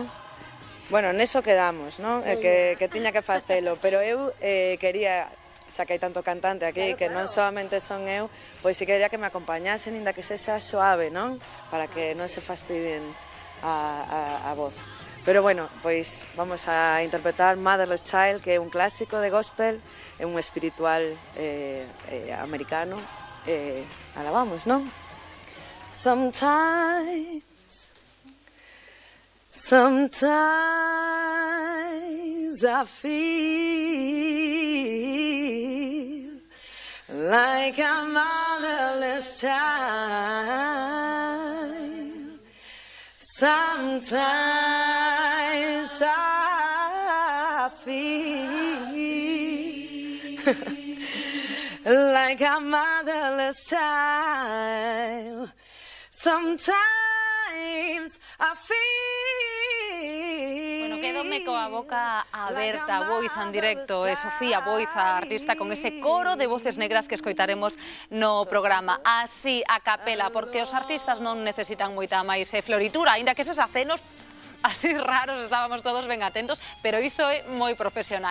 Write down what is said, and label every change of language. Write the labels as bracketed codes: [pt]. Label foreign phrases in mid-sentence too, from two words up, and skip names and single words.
[gl] Bueno, neso quedamos, non? Que tiña que facelo, pero eu quería, xa que hai tanto cantante aquí, claro, que non solamente son eu, pois si quería que me acompañasen, inda que sexa suave, non? Para que non se fastidien a voz. Pero bueno, pois vamos a interpretar Motherless Child, que é un clásico de gospel, é un espiritual americano, alabamos, non? [en] Sometimes I feel like a motherless child. Sometimes I feel like a motherless child. Sometimes I feel. [gl] Bueno, quedome coa boca aberta. Boiza en directo, Sofía Boiza, artista con ese coro de voces negras que escoitaremos no programa. Así, a capela, porque os artistas non necesitan moita máis floritura, aínda que eses acenos así raros, estábamos todos ben atentos, pero iso é moi profesional.